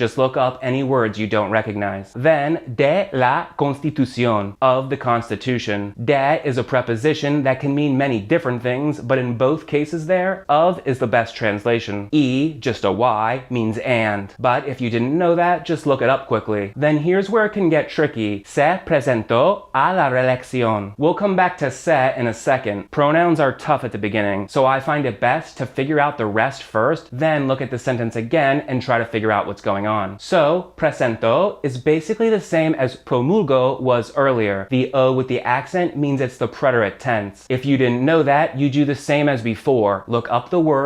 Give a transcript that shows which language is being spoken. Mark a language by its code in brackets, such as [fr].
[en] Just look up any words you don't recognize. Then, [es] de la Constitución, [en] of the Constitution. De is a preposition that can mean many different things, but in both cases there, of is the best translation. E, just a Y, means and. But if you didn't know that, just look it up quickly. Then here's where it can get tricky. [es] Se presentó a la reelección. [en] We'll come back to se in a second. Pronouns are tough at the beginning, so I find it best to figure out the rest first, then look at the sentence again and try to figure out what's going on. So, presentó is basically the same as promulgó was earlier. The O with the accent means it's the preterite tense. If you didn't know that, you do the same as before. Look up the word